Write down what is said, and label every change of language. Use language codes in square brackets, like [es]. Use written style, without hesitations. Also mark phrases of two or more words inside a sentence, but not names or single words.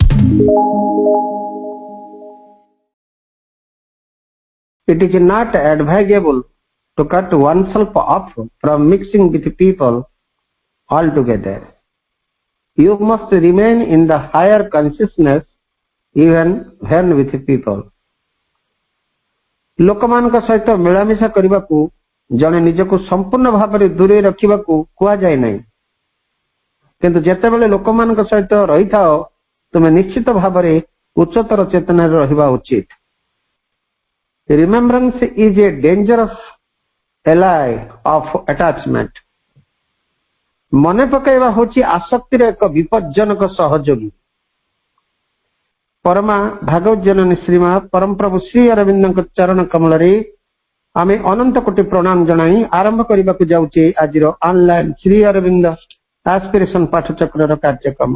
[en] It is not advisable to cut oneself off from mixing with people altogether. You must remain in the higher consciousness even when with people. [or] ଲୋକମାନଙ୍କ ସହିତ ମିଳାମିଶା କରିବାକୁ ଜଣେ ନିଜକୁ ସମ୍ପୂର୍ଣ୍ଣ ଭାବରେ ଦୂରେଇ ରଖିବାକୁ କୁହାଯାଏ ନାହିଁ, କିନ୍ତୁ ଯେତେବେଳେ ଲୋକମାନଙ୍କ ସହିତ ରହିଥାଅ ତୁମେ ନିଶ୍ଚିତ ଭାବରେ ଉଚ୍ଚତର ଚେତନାରେ ରହିବା ଉଚିତ। [en] Remembrance is a dangerous ally of attachment. [or] ମନେ ପକାଇବା ହେଉଛି ଆସକ୍ତିର ଏକ ବିପଜ୍ଜନକ ସହଯୋଗୀ। ପରମା ଭାଗବତ ଜନନୀ ଶ୍ରୀମା ପରମ ପ୍ରଭୁ ଶ୍ରୀ ଅରବିନ୍ଦଙ୍କ ଚରଣ କମଳରେ ଆମେ ଅନନ୍ତ କୋଟି ପ୍ରଣାମ ଜଣାଇ ଆରମ୍ଭ କରିବାକୁ ଯାଉଛେ ଆଜିର ଅନଲାଇନ ଶ୍ରୀ ଅରବିନ୍ଦ ଆସ୍ପିରେସନ ପାଠଚକ୍ରର କାର୍ଯ୍ୟକ୍ରମ।